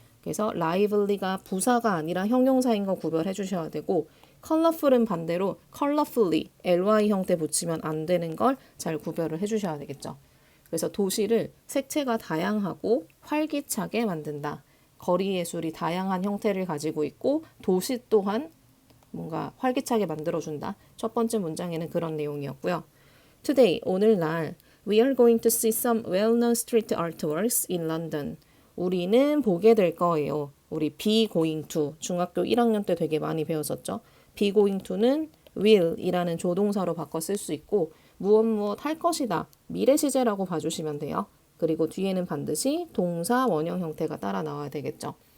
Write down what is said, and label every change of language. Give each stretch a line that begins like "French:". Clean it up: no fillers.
Korean: 그래서 lively가 부사가 아니라 형용사인 거 구별해 주셔야 되고 colorful은 반대로 colorfully ly 형태 붙이면 안 되는 걸 잘 구별을 해주셔야 되겠죠. 그래서 도시를 색채가 다양하고 활기차게 만든다. 거리 예술이 다양한 형태를 가지고 있고 도시 또한 뭔가 활기차게 만들어준다. 첫 번째 문장에는 그런 내용이었고요.
English: Today,
Korean: 오늘날
English: We are going to see some well-known street artworks in London.
Korean: 우리는 보게 될 거예요. 우리 be going to 중학교 1학년 때 되게 많이 배웠었죠. be going to는 will이라는 조동사로 바꿔 쓸 수 있고 무엇 할 것이다. 미래 시제라고 봐주시면 돼요. 그리고 뒤에는 반드시 동사 원형 형태가 따라 나와야 되겠죠.